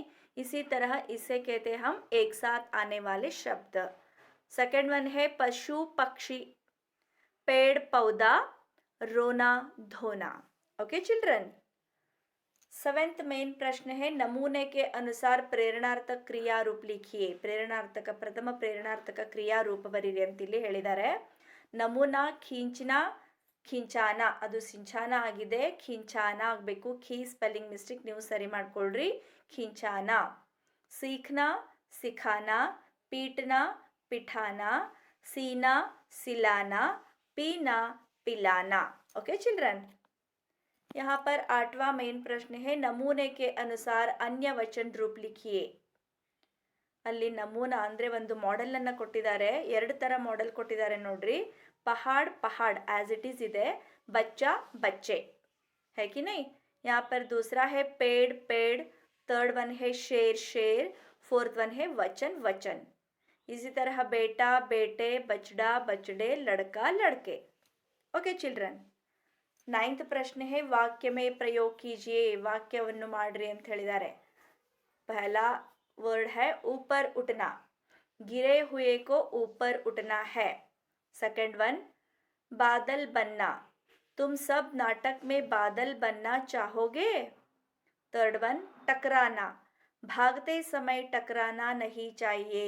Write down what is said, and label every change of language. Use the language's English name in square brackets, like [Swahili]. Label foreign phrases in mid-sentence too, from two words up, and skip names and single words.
[Hindi] इसी तरह इसे कहते हैं हम एक साथ आने वाले शब्द। [English] second one [Hindi] है पशु पक्षी, पेड़ पौधा, रोना धोना। [English] okay children. [Hindi] 7th मेन प्रश्न है नमूने के अनुसार प्रेरणार्थक क्रिया रूप लिखिए। प्रेरणार्थक प्रथಮ [Kannada] ಪ್ರೇರಣಾರ್ಥಕ ಕ್ರಿಯಾ ರೂಪ ಬರೀರಿ ಅಂತ ಇಲ್ಲಿ ಹೇಳಿದ್ದಾರೆ. [Hindi] नमूना खींचना, [Kannada] ಖಿಂಚಾನ ಅದು ಸಿಂಚಾನ ಆಗಿದೆ, ಖಿಂಚಾನ ಆಗಬೇಕು. ಖೀ [English] spelling mistake [Kannada] ನೀವು ಸರಿ ಮಾಡ್ಕೊಳ್ರಿ, ಖಿಂಚಾನ. [Hindi] सीखना सिखाना, पीटना पिठाना, सीना सिलाना, पीना पिलाना। [English] okay children. [Hindi] यहाँ पर 8वां मेन प्रश्न है नमूने के अनुसार अन्य वचन रूप लिखिए। [Kannada] ಅಲ್ಲಿ ನಮೂನ ಅಂದ್ರೆ ಒಂದು ಮಾಡೆಲ್ ಅನ್ನ ಕೊಟ್ಟಿದ್ದಾರೆ, ಎರಡು ತರ ಮಾಡೆಲ್ ಕೊಟ್ಟಿದ್ದಾರೆ ನೋಡ್ರಿ. [Hindi] पहाड़ पहाड़ [English] as it is [Hindi] ಇದೆ, बच्चा बच्चे, है कि नहीं। यहाँ पर दूसरा है पेड़ पेड़, [English] third one [Hindi] है शेर शेर, [English] fourth one [Hindi] है वचन वचन। इसी तरह बेटा बेटे, बचड़ा बचड़े, लड़का लड़के। [English] okay children. [Hindi] 9th प्रश्न है वाक्य में प्रयोग कीजिए। [Kannada] वाक्यವನ್ನು ಮಾಡ್ರಿ ಅಂತ ಹೇಳಿದ್ದಾರೆ. [Hindi] पहला वर्ड है ऊपर उठना, गिरे हुए को ऊपर उठना है। [English] second one [Hindi] बादल बनना, तुम सब नाटक में बादल बनना चाहोगे। [English] third one [Hindi] टकराना, भागते समय टकराना नहीं चाहिए।